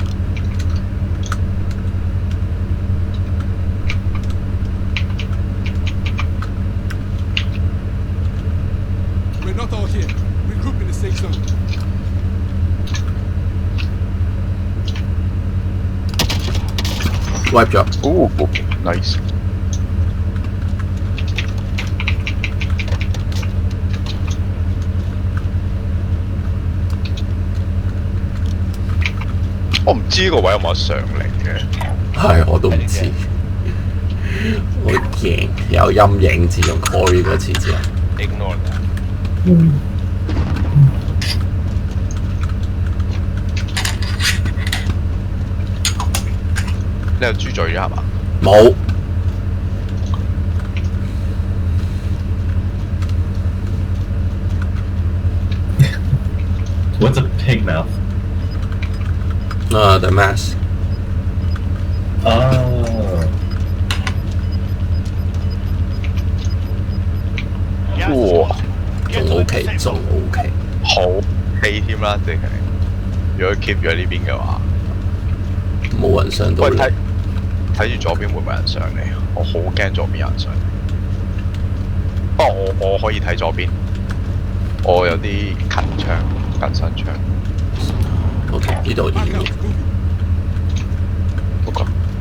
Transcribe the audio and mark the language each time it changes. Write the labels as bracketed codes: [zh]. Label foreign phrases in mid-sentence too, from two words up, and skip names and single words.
[en] We're not all here. Regroup in the safe zone. [yue] wipe 咗。哦 ，nice。我唔知呢個位有冇得上嚟嘅。係，我都唔知。好驚，有陰影自從 Cory 嗰次之後。 [en] Ignore that。 [yue] 你有豬嘴咗係嘛？冇。 [en] What's a pig mouth? The mask。 Oh. [yue] 哇，仲 OK，仲 OK。好氣添啦，即係如果 keep 咗呢邊嘅話，冇人上到喂嚟。睇住左邊會唔會有人上嚟？我好驚左邊有人上嚟。不過我可以睇左邊，我有啲近身槍。 OK，呢度已 [en] Back [yue] 經 [en] out. Moving. OK。